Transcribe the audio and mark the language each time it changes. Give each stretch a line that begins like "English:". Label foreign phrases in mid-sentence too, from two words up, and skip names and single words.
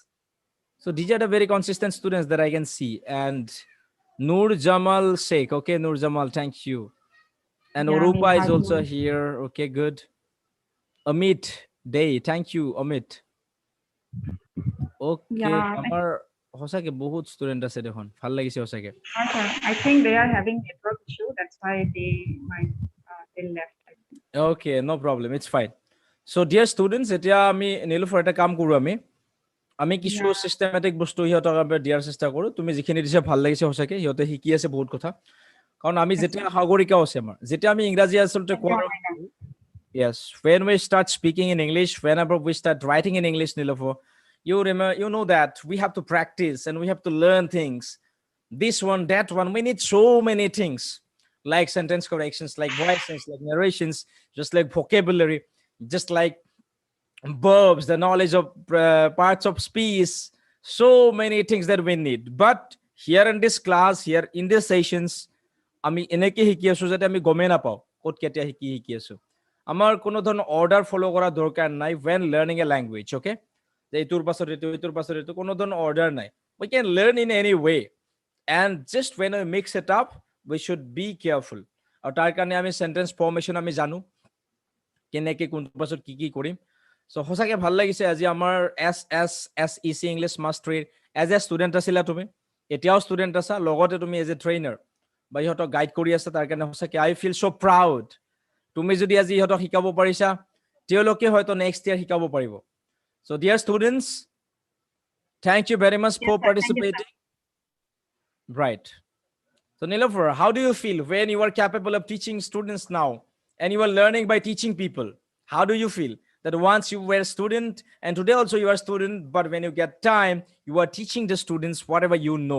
English: So these are the very consistent students that I can see. And Nur Jamal Sheikh, okay, Nur Jamal, thank you. And Yeah, Orupa is also Minhajul. here, okay, good. Amit Day, thank you, Amit. Okay, Yeah,
Assamese: আমার সঁচাকে বহুত স্টুডেন্ট আছে দেখোন, ভাল লাগিছে সঁচাকে।
English: I think they are having network issue. That's why they might they left. I think. Okay, no problem, it's fine. So dear students,
Assamese: এতিয়া আমি নীলোফাৰ এটা কাম কৰো, আমি কিছু
English: Yeah.
Assamese: চিষ্টেমেটিক বস্তু সিহঁতক আমি দিয়াৰ চেষ্টা কৰো। তুমি যিখিনি দিছে ভাল লাগিছে সঁচাকে, সিহঁতে শিকি আছে বহুত কথা। কাৰণ আমি
English: Yes,
Assamese: যেতিয়া
English: sir.
Assamese: সাগৰিকাও আছে আমাৰ, যেতিয়া আমি ইংৰাজী আচলতে
English: Thank you,
Assamese: কোৱাৰ,
English: Amina. yes, when we start speaking in English, whenever we start writing in English, Nilofer, you remember, you know that we have to practice and we have to learn things. This one, that one, we need so many things, like sentence corrections, like voices, like narrations, just like vocabulary, just like verbs, the knowledge of parts of speech, so many things that we need. But here in this class, here in these sessions,
Assamese: আমি এনেকে শিকি আছো যাতে আমি গমেই নাপাওঁ ক'ত কেতিয়া শিকি আছো। আমাৰ কোনো ধৰণৰ
English: order follow
Assamese: কৰা দৰকাৰ নাই
English: when learning a language, okay?
Assamese: যে এইটোৰ পাছত এইটো কোনো ধৰণৰ অৰ্ডাৰ নাই।
English: We can learn in any way, and just when we mix it up, we should be careful.
Assamese: আৰু তাৰ কাৰণে আমি
English: sentence formation
Assamese: আমি জানো কেনেকে কোনটোৰ পাছত কি কৰিম। So সঁচাকে ভাল লাগিছে আজি আমাৰ SSSEC ইংলিছ মাষ্ট্ৰীৰ
English: as a student
Assamese: আছিলা তুমি, এতিয়াও ষ্টুডেণ্ট আছা, লগতে তুমি
English: as a trainer
Assamese: বা ইহঁতক গাইড কৰি আছা, তাৰ কাৰণে সঁচাকে
English: I feel so proud.
Assamese: তুমি যদি আজি ইহঁতক শিকাব পাৰিছা, তেওঁলোকে হয়তো
English: next year
Assamese: শিকাব পাৰিব।
English: So dear students, thank you very much Yes, for sir. Thank you, sir. participating. Right. So Nilofer, how do you feel when you are capable of teaching students now and you are learning by teaching people? How do you feel that once you were a student and today also you are a student, but when you get time, you are teaching the students whatever you know.